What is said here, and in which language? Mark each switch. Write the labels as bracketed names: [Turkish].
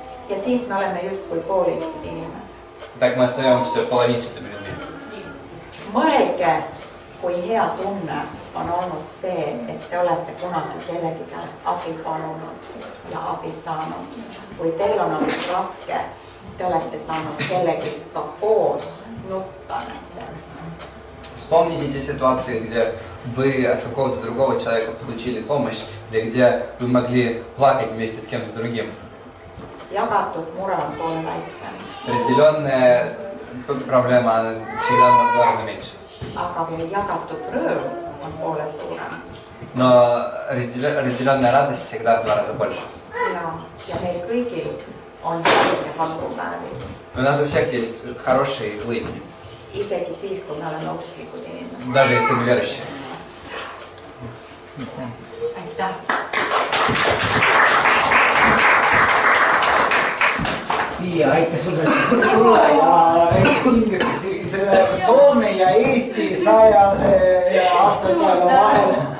[Estonian] Ja siis me oleme justkui poolikud inimesed. [Russian] Так мы остаемся половинчатыми людьми. [Estonian] Mõelge, kui hea tunne on olnud see, et te olete kunagi kellegi käest abi palunud ja abi saanud. Kui teil on olnud raske, te olete saanud kellegiga koos nutta näiteks. [Russian] Вспомните те ситуации, где вы от какого-то другого человека получили помощь, или где вы могли плакать вместе с кем-то другим. [Estonian] Jagatud mure on poole väiksem, [Russian] Разделенная проблема она всегда на 2 раза меньше. [Estonian] aga jagatud rõõm on poole suurem. [Russian] Но разделенная радость всегда в 2 раза больше. [Estonian] Ja meil kõigil on häid ja halbu päevi. [Russian] У нас у всех есть хорошие и злые, [Estonian] Isegi siis, kui me oleme usklikud inimesed. [Russian] даже если мы верующие. [Estonian] Aitäh! Pia, aitäh sulle ja selle Soome ja Eesti 100 aastapäeva vahel.